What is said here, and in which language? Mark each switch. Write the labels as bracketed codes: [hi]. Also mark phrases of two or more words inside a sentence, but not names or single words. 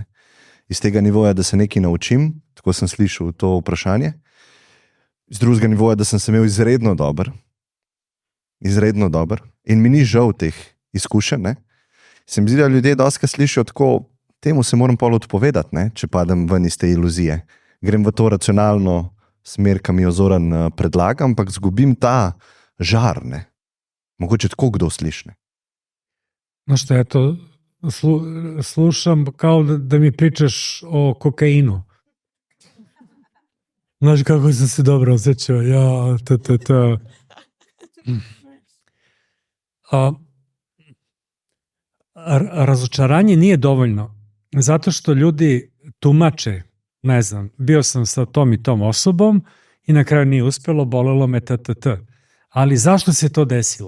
[sl] Iz tega nivoja, da se nekaj naučim, tako sem slišal to vprašanje, iz drugega nivoja, da sem se imel izredno dober in mi ni žal teh izkušenj, ne? Se mi zdi, da ljudje dostikrat slišijo tako, temu se moram pol odpovedati, ne? Če padem ven iz te iluzije. Grem v to racionalno smer, ki mi jo Zoran predlaga, ampak zgubim ta žar, ne? Mogoče tako kdo sliši, ne? [sr] No što, eto, slušam kao da mi pričaš o kokainu. Znaš kako sam se dobro osjećao, razočaranje nije dovoljno, zato što ljudi tumače, ne znam, bio sam sa tom i tom osobom i na kraju nije uspelo, bolelo me Ali zašto se to desilo?